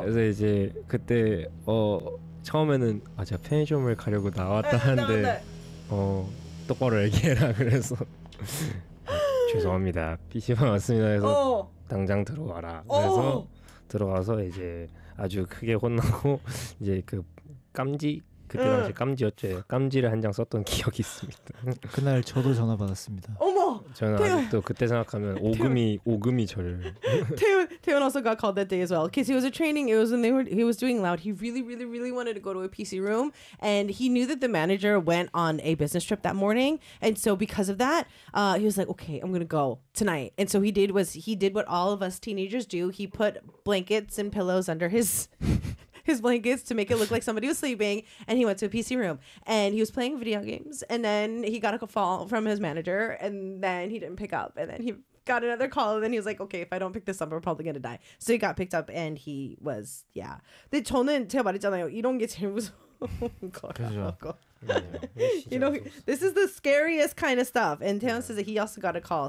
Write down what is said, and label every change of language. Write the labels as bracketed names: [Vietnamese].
[Korean] 그래서 이제 그때 처음에는 아 제가 편의점을 가려고 나왔다 하는데 똑바로 얘기해라 그래서 죄송합니다 PC방 왔습니다 해서 당장 들어와라 그래서 들어가서 이제 아주 크게 혼나고 이제 그 깜지 그때 당시 깜지였죠. 깜지를 한 장 썼던 기억이 있습니다. 그날 저도 전화 받았습니다. 어머! 저는 아직도 그때 생각하면 오금이 저를. [English] 태연 also got called that day as well. Because he was a training, it was when he was doing loud. He really, really, really wanted to go to a PC room. And he knew that the manager went on a business trip that morning. And so because of that, he was like, okay, I'm going to go tonight. And so he did what all of us teenagers do. He put blankets and pillows under his blankets to make it look like somebody was sleeping, and he went to a PC room and he was playing video games, and then he got a call from his manager, and then he didn't pick up, and then he got another call, and then he was like, okay, if I don't pick this up, I'm probably gonna die. So he got picked up and he was, yeah. [Korean] 근데 저는 제가 말했잖아요. 이런 게 제일 무서운 거라고. [English] You know, this is the scariest kind of stuff, and Taeyeon says that he also got a call.